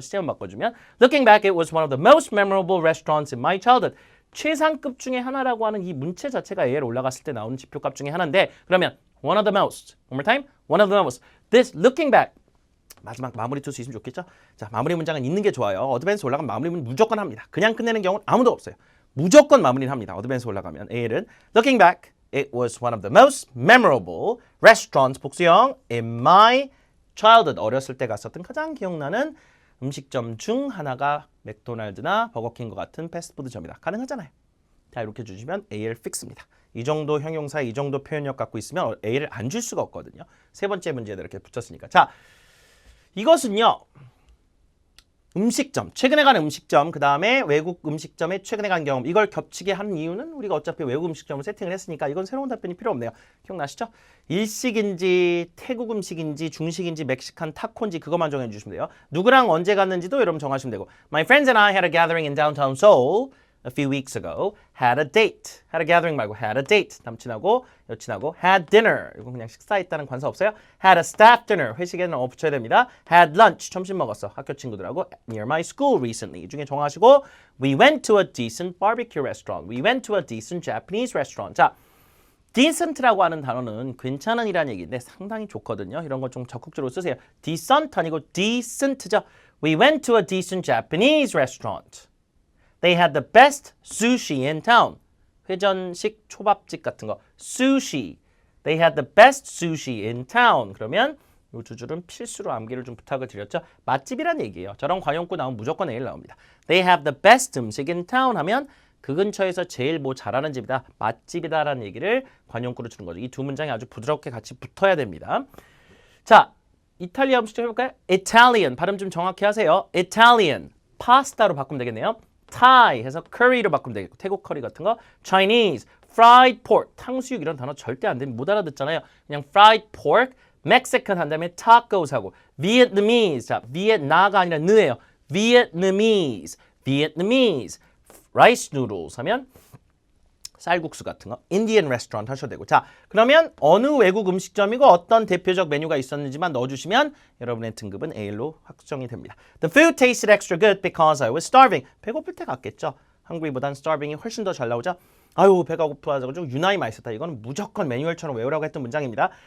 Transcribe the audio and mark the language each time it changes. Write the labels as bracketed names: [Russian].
[Korean] 시제만 바꿔주면 [English] Looking back, it was one of the most memorable restaurants in my childhood. [Korean] 최상급 중에 하나라고 하는 이 문체 자체가 AL 올라갔을 때 나오는 지표값 중에 하나인데 그러면 [English] one of the most. One more time. One of the most. This looking back. [Korean] 마지막 마무리 투수 있으면 좋겠죠? 자, 마무리 문장은 있는 게 좋아요. 어드밴스 올라가면 마무리는 무조건 합니다. 그냥 끝내는 경우는 아무도 없어요. 무조건 마무리를 합니다. 어드밴스 올라가면. [English] A는 Looking back, it was one of the most memorable restaurants [Korean] 복수형 [English] in my childhood. [Korean] 어렸을 때 갔었던 가장 기억나는 음식점 중 하나가 맥도날드나 버거킹과 같은 패스트푸드점이다. 가능하잖아요. 자, 이렇게 주시면 A를 fix입니다. 이 정도 형용사, 이 정도 표현력 갖고 있으면 A를 안 줄 수가 없거든요. 세 번째 문제에도 이렇게 붙였으니까. 자, 이것은요. 음식점, 최근에 간 음식점, 그 다음에 외국 음식점에 최근에 간 경험, 이걸 겹치게 한 이유는 우리가 어차피 외국 음식점을 세팅을 했으니까 이건 새로운 답변이 필요 없네요. 기억나시죠? 일식인지 태국 음식인지 중식인지 멕시칸 타코인지 그것만 정해주시면 돼요. 누구랑 언제 갔는지도 여러분 정하시면 되고 [English] My friends and I had a gathering in downtown Seoul a few weeks ago. Had a date. Had a gathering [Korean] 말고 [English] had a date. [Korean] 남친하고 여친하고 [English] had dinner. [Korean] 이건 그냥 식사했다는 관사 없어요. [English] Had a staff dinner. [Korean] 회식에는 붙여야 됩니다. [English] Had lunch. [Korean] 점심 먹었어. 학교 친구들하고 [English] near my school recently. [Korean] 이 중에 정하시고 [English] We went to a decent barbecue restaurant. We went to a decent Japanese restaurant. [Korean] 자, decent라고 하는 단어는 괜찮은 이라는 얘기인데 상당히 좋거든요. 이런 거 좀 적극적으로 쓰세요. decent 아니고 decent죠. [English] We went to a decent Japanese restaurant. They had the best sushi in town. [Korean] 회전식 초밥집 같은 거. Sushi. [English] They had the best sushi in town. [Korean] 그러면 이 두 줄은 필수로 암기를 좀 부탁을 드렸죠. 맛집이란 얘기예요. 저런 관용구 나오면 무조건 A를 나옵니다. [English] They have the best [Korean] 음식 [English] in town [Korean] 하면 그 근처에서 제일 뭐 잘하는 집이다. 맛집이다라는 얘기를 관용구로 주는 거죠. 이 두 문장이 아주 부드럽게 같이 붙어야 됩니다. 자, 이탈리아 음식 좀 해볼까요? Italian. 발음 좀 정확히 하세요. Italian. 파스타로 바꾸면 되겠네요. Thai 해서 curry로 바꾸면 되겠고 태국 커리 같은 거 Chinese, fried pork 탕수육 이런 단어 절대 안 되면 못 알아듣잖아요. 그냥 fried pork, Mexican 한 다음에 tacos 하고 Vietnamese, 자 비엔나가 아니라 느예요. Vietnamese, Vietnamese rice noodles 하면 쌀국수 같은 거 Indian restaurant 하셔도 되고 자 그러면 어느 외국 음식점이고 어떤 대표적 메뉴가 있었는지만 넣어주시면 여러분의 등급은 A로 확정이 됩니다. [English] The food tasted extra good because I was starving. [Korean] 배고플 때 같겠죠. 한국이보단 starving이 훨씬 더 잘 나오죠. 아유 배가 고파가지고 유난히 맛있었다. 이건 무조건 매뉴얼처럼 외우라고 했던 문장입니다.